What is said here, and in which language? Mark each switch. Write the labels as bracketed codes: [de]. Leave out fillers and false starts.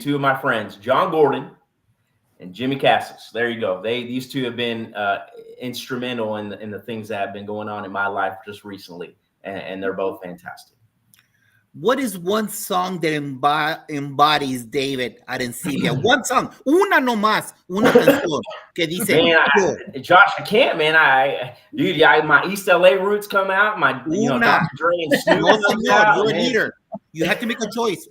[en] 2 of my friends, John Gordon and Jimmy Cassis. There you go. These 2 have been instrumental in the things that have been going on in my life just recently, and they're both fantastic. What is one song that embodies David Arencibia? One song, [es] una nomás, una canción que dice. [en] Man, Josh, I can't, man. My East LA roots come out. My Dr. Dre and Snoop comes out. You're a leader. You have to make a choice.